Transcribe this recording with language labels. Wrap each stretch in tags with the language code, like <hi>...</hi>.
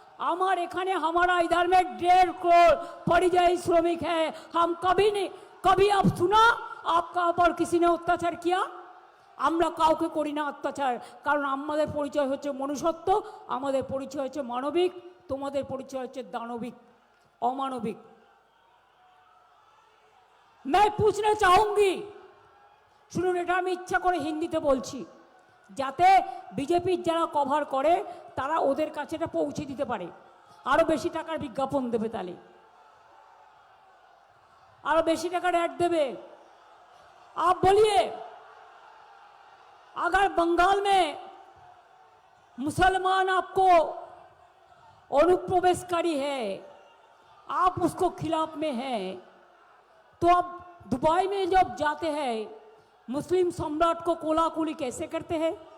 <bn>আমার এখানে</bn> <hi>हमारा इधर में 1.5 करोड़ परिযায়ী श्रमिक है। हम कभी आप सुना आपका ऊपर किसी ने अत्याचार किया?</hi> <bn>আমরা কাউকে করি না অত্যাচার, কারণ আমাদের পরিচয় হচ্ছে মনুষ্যত্ব, আমাদের পরিচয় হচ্ছে মানবিক, তোমাদের পরিচয় হচ্ছে দানবিক, অমানবিক।</bn> <hi>मैं पूछना चाहूंगी,</hi> <bn>শুনুন, এটা আমি ইচ্ছা করে হিন্দিতে বলছি যাতে বিজেপির যারা কভার করে তারা ওদের কাছে এটা পৌঁছে দিতে পারে, আরো বেশি টাকার বিজ্ঞাপন দেবে, তাহলে আরো বেশি টাকার অ্যাড দেবে।</bn> <hi>आप बोलिए, अगर बंगाल में मुसलमान आपको अनुप्रवेशकारी है, आप उसको खिलाफ में हैं, तो आप दुबई में जब जाते हैं मुस्लिम सम्राट को कोलाकुली कैसे करते हैं?</hi>